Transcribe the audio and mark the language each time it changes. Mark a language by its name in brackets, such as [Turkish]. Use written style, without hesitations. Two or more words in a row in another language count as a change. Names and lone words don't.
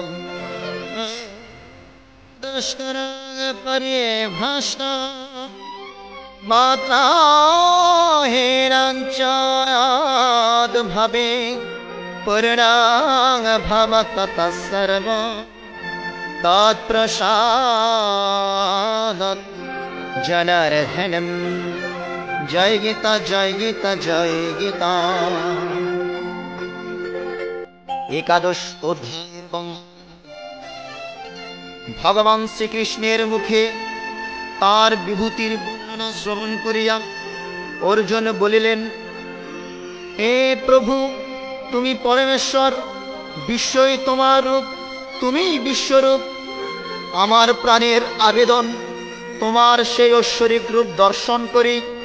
[Sanskrit] दुष्करपरिभ्रष्टा मात्रा हीनं च यद्भवे पूर्णां भवतः सर्वं तत्प्रसादात् जनार्दनं। जय गीता जय गीता जय गीता। एकादश अध्याय। [Bangla] ভগবান শ্রীকৃষ্ণের মুখে তার বিভূতির বর্ণনা শ্রবণ করিয়া অর্জুন বলিলেন, হে প্রভু, তুমি পরমেশ্বর, বিশ্বই তোমার রূপ, তুমিই বিশ্বরূপ। আমার প্রাণের আবেদন তোমার সেই ঐশ্বরিক রূপ দর্শন করি।